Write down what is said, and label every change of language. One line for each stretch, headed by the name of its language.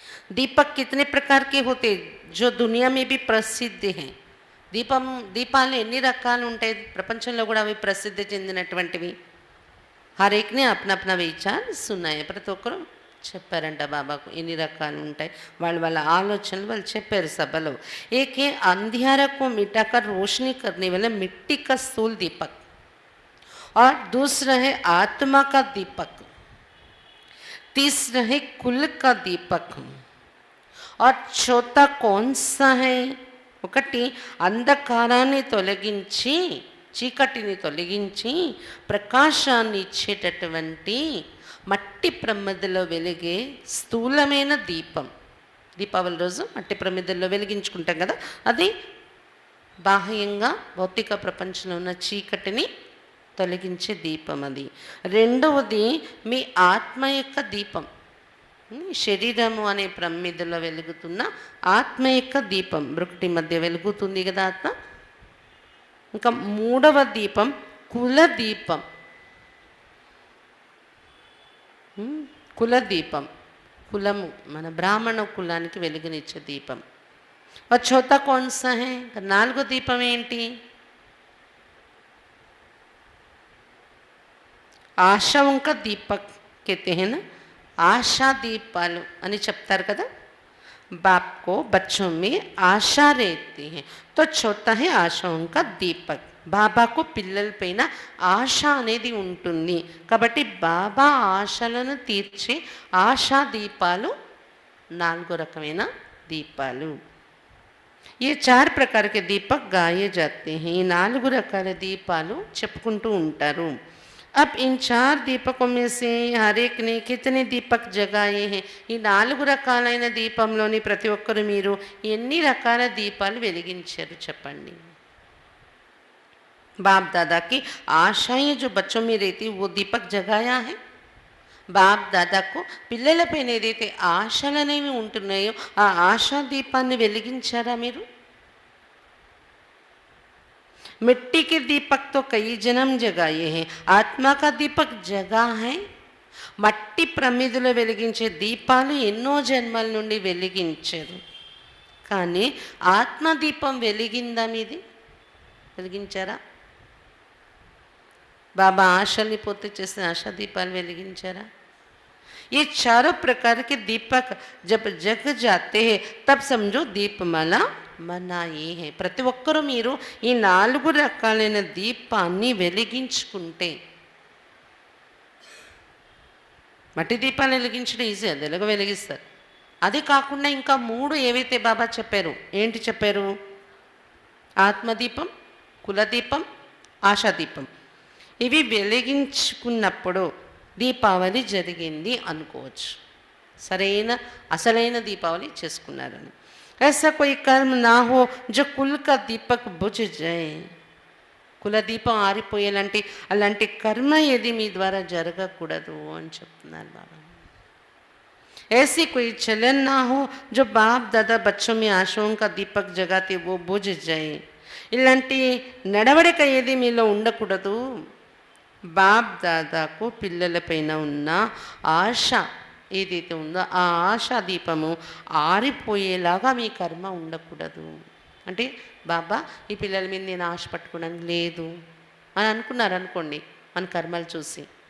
Hindi: दीपक कितने प्रकार के होते जो दुनिया में भी प्रसिद्ध हैं
Telugu: దీపాలు ఎన్ని రకాలు ఉంటాయి ప్రపంచంలో కూడా అవి ప్రసిద్ధి చెందినటువంటివి
Hindi: హర్ ఏక్ నే అప్నా అప్నా విచార్ సున్నాయి
Telugu: ప్రతి ఒక్కరు చెప్పారంట బాబాకు ఎన్ని రకాలు ఉంటాయి, వాళ్ళ ఆలోచనలు వాళ్ళు చెప్పారు సభలో.
Hindi: ఏకే अंधियारा को मिटाकर रोशनी करने वाला मिट्टी का स्थूल दीपक और दूसरा है आत्मा का दीपक, तीसरा है कुल का दीपक और चौथा कौन सा है?
Telugu: ఒకటి అంధకారాన్ని తొలగించి చీకటిని తొలగించి ప్రకాశాన్ని ఇచ్చేటటువంటి మట్టి ప్రమిదలో వెలిగే స్థూలమైన దీపం. దీపావళి రోజు మట్టి ప్రమిదల్లో వెలిగించుకుంటాం కదా, అది బాహ్యంగా భౌతిక ప్రపంచంలో ఉన్న చీకటిని తొలగించే దీపం అది. రెండవది మీ ఆత్మ యొక్క దీపం, శరీరము అనే ప్రమిదలో వెలుగుతున్న ఆత్మ యొక్క దీపం, బ్రుకుటి మధ్య వెలుగుతుంది కదా ఆత్మ. ఇంకా మూడవ దీపం కుల దీపం. కుల దీపం, కులము మన బ్రాహ్మణ కులానికి వెలుగునిచ్చే దీపం.
Hindi: చౌथा कौन सा है?
Telugu: నాలుగో దీపం ఏంటి?
Hindi: ఆశాओं का दीपक कहते हैं ना,
Telugu: ఆశా దీపాలు అని చెప్తారు కదా.
Hindi: बाप को बच्चों में आशा रहती है तो चौथा है आशाओं का दीपक.
Telugu: బాబాకు పిల్లలపైన ఆశ అనేది ఉంటుంది కాబట్టి బాబా ఆశలను తీర్చే ఆశా దీపాలు నాలుగో రకమైన దీపాలు.
Hindi: ये 4 प्रकार के दीपक गाए जाते हैं.
Telugu: ఈ 4 రకాల దీపాలు చెప్పుకుంటూ ఉంటారు.
Hindi: अब इन 4 दीपकों में से हर एक ने कितने दीपक जगाए हैं?
Telugu: ఈ 4 రకాలైన దీపంలోని ప్రతి ఒక్కరు మీరు ఎన్ని రకాల దీపాలు వెలిగించారు చెప్పండి.
Hindi: बाप दादा की आशाएं जो बच्चों में रहती वो दीपक जगाया है.
Telugu: బాప్ దాదాకు పిల్లలపైన ఏదైతే ఆశలు అనేవి ఉంటున్నాయో ఆ ఆశా దీపాన్ని వెలిగించారా మీరు?
Hindi: मिट्टी के दीपक तो कई जन्म जगाए हैं, आत्मा का दीपक जगा है.
Telugu: మట్టి ప్రమిదలో వెలిగించే దీపాలు ఎన్నో జన్మల నుండి వెలిగించారు, కానీ ఆత్మదీపం వెలిగిందా మీది? వెలిగించారా? బాబా ఆశల్ని పూర్తి చేసిన ఆశా దీపాలు వెలిగించారా?
Hindi: ये चारों प्रकार के दीपक जब जग जाते हैं तब समझो दीपमाला मनाई है.
Telugu: ప్రతి ఒక్కరూ మీరు ఈ 4 రకాలైన దీపాన్ని వెలిగించుకుంటే, మట్టి దీపాలు వెలిగించడం ఈజీ, అది ఎలాగో వెలిగిస్తారు. అది కాకుండా ఇంకా 3 ఏవైతే బాబా చెప్పారు, ఏంటి చెప్పారు? ఆత్మదీపం, కులదీపం, ఆశాదీపం. ఇవి వెలిగించుకున్నప్పుడు దీపావళి జరిగింది అనుకోవచ్చు, సరైన అసలైన దీపావళి చేసుకున్నారని.
Hindi: ऐसा कोई कर्म ना हो जो कुल का दीपक बुझ जाए.
Telugu: కులదీపం ఆరిపోయేలాంటి అలాంటి కర్మ ఏది మీ ద్వారా జరగకూడదు అని చెప్తున్నారు బాబా.
Hindi: ऐसी कोई चलन ना हो जो बाप दादा बच्चों में आशाओं का दीपक जगाते वो बुझ जाए.
Telugu: ఇలాంటి నడవడిక ఏది మీలో ఉండకూడదు. బాప్ దాదాకు పిల్లలపైన ఉన్న ఆశ ఏదైతే ఉందో ఆ ఆశా దీపము ఆరిపోయేలాగా మీ కర్మ ఉండకూడదు. అంటే బాబా ఈ పిల్లల మీద నేను ఆశ పట్టుకోవడానికి లేదు అని అనుకున్నారు అనుకోండి, మన కర్మలు చూసి.